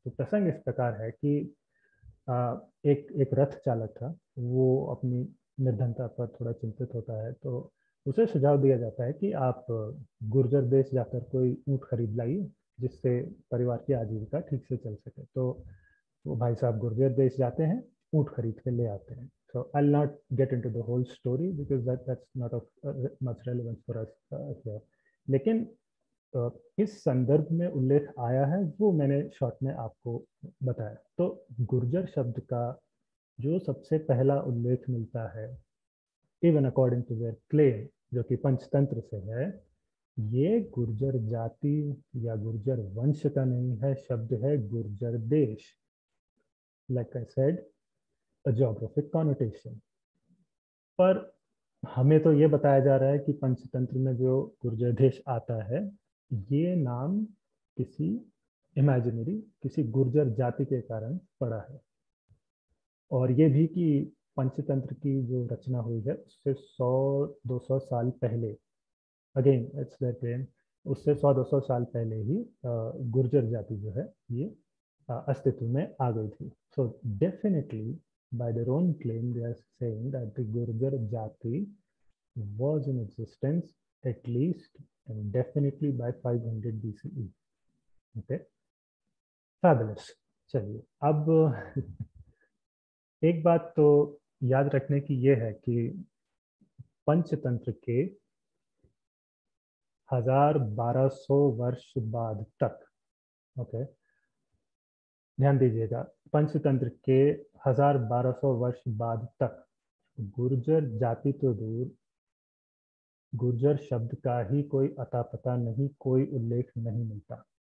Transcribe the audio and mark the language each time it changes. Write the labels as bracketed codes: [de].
[hi] तो प्रसंग इस प्रकार है कि एक एक रथ चालक था, वो अपनी निर्धनता पर थोड़ा चिंतित होता है, तो उसे सुझाव दिया जाता है कि आप गुर्जर देश जाकर कोई ऊँट खरीद लाइए जिससे परिवार की आजीविका ठीक से चल सके। तो वो भाई साहब गुर्जर देश जाते हैं, ऊँट खरीद के ले आते हैं। [en] So I'll not get into the whole story because that's not of much relevance for us here. [hi] लेकिन किस संदर्भ में उल्लेख आया है वो मैंने शॉर्ट में आपको बताया। तो गुर्जर शब्द का जो सबसे पहला उल्लेख मिलता है, [en] even according to their claim, [hi] जो कि पंचतंत्र से है, ये गुर्जर जाति या गुर्जर वंश का नहीं है, शब्द है गुर्जर देश। [en] Like I said, a geographic connotation. [hi] पर हमें तो ये बताया जा रहा है कि पंचतंत्र में जो गुर्जर देश आता है, ये नाम किसी इमेजिनरी, किसी गुर्जर जाति के कारण पड़ा है। और ये भी कि पंचतंत्र की जो रचना हुई है उससे 100-200 साल पहले, [en] again it's that claim, [hi] उससे 100-200 साल पहले ही गुर्जर जाति जो है ये अस्तित्व में आ गई थी। [en] So definitely by their own claim they are saying that the Gurjar Jati was in existence at least and definitely by 500 BCE. Okay, fabulous. [hi] चलिए अब एक बात तो याद रखने की ये है कि पंचतंत्र के 1200 वर्ष बाद तक, ओके, ध्यान दीजिएगा, पंचतंत्र के 1200 वर्ष बाद तक गुर्जर जाति तो दूर, गुर्जर शब्द का ही कोई अता पता नहीं, कोई उल्लेख नहीं मिलता।